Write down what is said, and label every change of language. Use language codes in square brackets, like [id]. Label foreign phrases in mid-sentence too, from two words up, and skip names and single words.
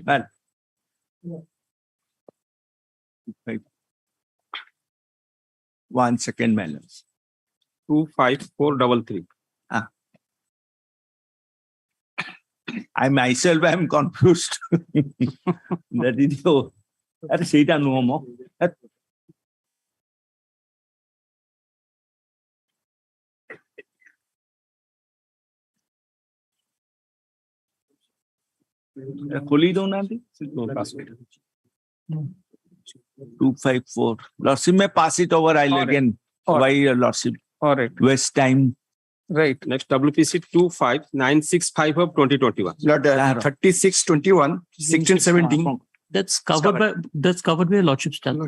[en] Man. 1 second, my lords. 25433. I myself am confused. That is the [or] ସେଇଟା ନୁହଁ ମୋ ଖୋଲି ଦଉନାହାନ୍ତି 254. [en] Lordship may pass it over. I'll again. Why, Lordship? All right. Waste time. Right. Next WPC 25965 of 2021. Lord, 3621, 1617. That's covered by Lordship's judgment.